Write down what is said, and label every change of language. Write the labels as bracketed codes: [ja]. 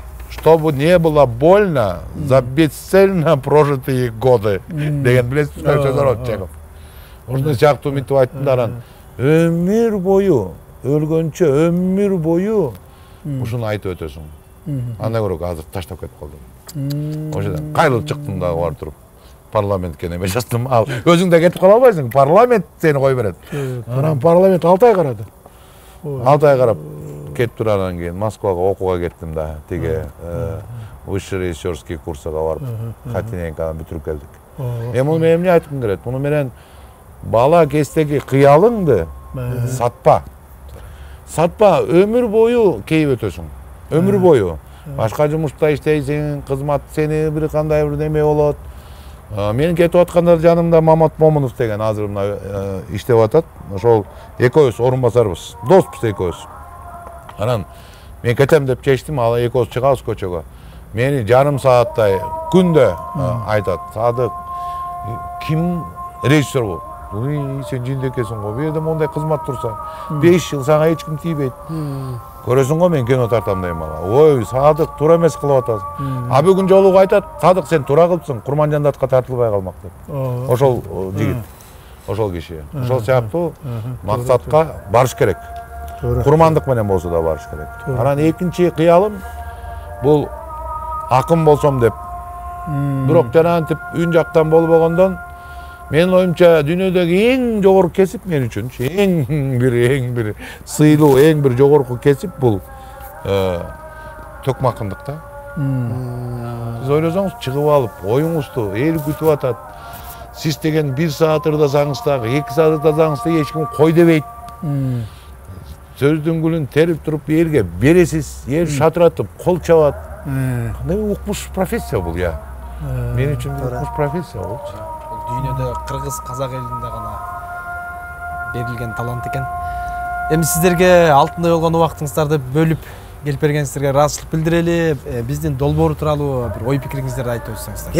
[ru] Чтобы не было больно за бесцельно прожитые годы. [ky] Деген билесиз сөз бар Чехов. Ошондой сыяктуу мынтип айттым да, анан өмүр бою өлгөнчө өмүр бою ушуну айтып өтөсүң. Андан көрө азыр таштап кетип калдым. Ошондон кайрылып чыктым дагы барып туруп. Парламентке неме жаздым. Ал өзүң да кетип кала албайсың. Парламент сени кой берет. Анан парламент 6 ай карады. 6 ай карап кетип турандан кийин Москвага окууга кеттим да. Тиги [ru] высший режиссерский [ky] курсага барып, Хатиненканы бүтүрүп келдик. Муну мен эмне айткым келет? Муну менен бала кездеги кыялыңды сатпа. Сатпа, өмүр бою кейип өтөсүң. Өмүр бою. Башка жумушта иштейсиң, кызмат сени бир кандай бир неме болот. Мен кетип атканда жанымда Мамат Момунов деген азыр мына иштеп атат. Ошол экөөбүз орун басарбыз. Доспуз экөөбүз. Анан мен кетем деп чечтим, ал экөөбүз чыгабыз көчөгө. Мени жарым сааттай күндө айтат. Садык, ким режиссер болот? Сен жиндекесиң го. Бу жерде мондай кызмат турса, 5 жыл сага эч ким тийбейт. Көрөсүң го мен кино тартам дейм ага. Ой, Садык туура эмес кылып атасың. А бүгүн жолугу айтат, Садык сен туура кылыпсың, Курманжандатка тартылбай калмак деп. Ошол жигит, ошол киши. Ошол сыяктуу максатка барыш керек. Курмандык менен болсо да барыш керек. Анан экинчи кыялым бул акын болсом деп. Бирок жанагынтип үн жактан болбогондон менин оюмча дүйнөдөгү эң жогорку кесип мен үчүн эң бир сыйлуу, эң бир жогорку кесип бул төкмакындык да. Сиз ойлосоңуз, чыгып алып, оюңузду эл күтүп атат. Сиз деген 1 саат ырдасаңыз дагы, 2 саат ырдасаңыз да эч ким кой дебейт. Сөздүн гүлүн терип туруп элге бересиз, эл шатыратып, кол чабат. Кандай укмуш профессия бул я. Мен үчүн укмуш профессия болчу. Дүйнөдө кыргыз казак элинде гана берилген талант экен. Эми сиздерге алтындай болгон убактыңыздарды бөлүп келип бергениңиздерге ыраазычылык билдирели. Биздин долбоор тууралуу бир ой пикириңиздерди айтып өтсөңүздөр.